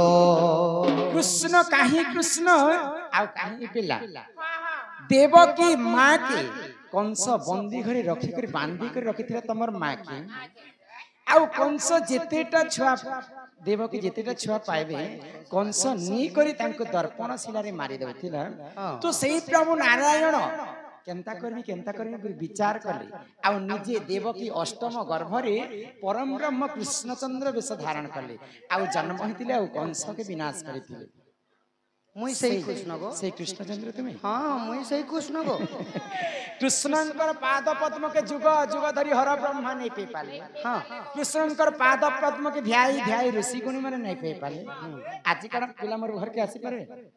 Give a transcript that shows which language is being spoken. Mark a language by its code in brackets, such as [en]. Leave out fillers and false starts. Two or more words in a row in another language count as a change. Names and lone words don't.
[or] କୃଷ୍ଣ କାହେ କୃଷ୍ଣ ଆଉ କାହେ ପିଲା ଦେବକୀ ମାଁ କେ କଂସ ବନ୍ଦୀ ଘରେ ରଖି କରି ବାନ୍ଧି କରି ରଖିଥିଲା ତମର ମାଁ କେ ଆଉ କଂସ ଯେତେଟା ଛୁଆ ଦେବକୀ ଯେତେଟା ଛୁଆ ପାଇବେ କଂସ ନି କରି ତାଙ୍କୁ ଦର୍ପଣ ଶିଳାରେ ମାରି ଦଉଥିଲା ତ ସେହି ପ୍ରଭୁ ନାରାୟଣ କେନ୍ତା କରିବି ବିଚାର କଲେ ଆଉ ନିଜେ ଦେବକୀ ଅଷ୍ଟମ ଗର୍ଭରେ ପରମ ବ୍ରହ୍ମ କୃଷ୍ଣଚନ୍ଦ୍ର ବେଶ ଧାରଣ କଲେ ଆଉ ଜନ୍ମ ହୋଇଥିଲେ ଆଉ କଂସ କେ ବିନାଶ କରିଥିଲେ ମୁଇଁ ସହି କୃଷ୍ଣ ଗୋ ସେ କୃଷ୍ଣଚନ୍ଦ୍ର ତୁମ୍ଭେ ହଁ ମୁଇଁ ସହି କୃଷ୍ଣ ଗୋ କୃଷ୍ଣଙ୍କର ପାଦ ପଦ୍ମ କେ ଯୁଗ ଯୁଗ ଧରି ହର ବ୍ରହ୍ମା ନହିଁ ପେ ପାଲେ हाँ କୃଷ୍ଣଙ୍କର ପାଦ ପଦ୍ମ କେ ଧ୍ୟାଇ ଧ୍ୟାଇ ଋଷି ଗୁଣୀ ମାନେ ନହିଁ ପେ ପାଲେ ଆଜ କାରଣ ପିଲା ମୋର ଘର କେ ଆସି ପାରେ